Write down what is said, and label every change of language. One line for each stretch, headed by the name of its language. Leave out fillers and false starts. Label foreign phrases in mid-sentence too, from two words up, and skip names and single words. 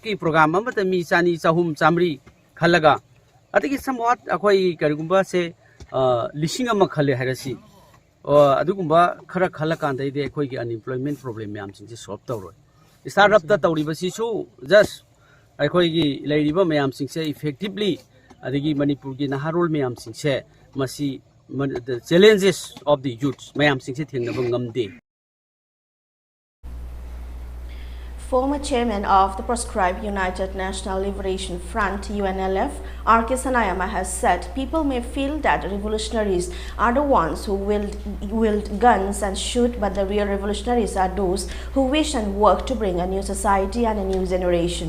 Manipuri: ki program amata mi chani chahum chamri khalaga adagi somewhat akhoi karigumba se lising ama khale harasi adugumba khara khala kandai de akhoi gi
English: unemployment problem
Manipuri: yam sing se solve tawroi startup ta tawri ba si su just akhoi gi leiriba mayam sing se effectively adagi Manipur gi naharol mayam sing se masi
English: the challenges of the youth
Manipuri: mayam sing se thengna ngamde.
English: Former chairman of the proscribed United National Liberation Front (UNLF), R.K. Sanayama has said people may feel that revolutionaries are the ones who wield guns and shoot, but the real revolutionaries are those who wish and work to bring a new society and a new generation.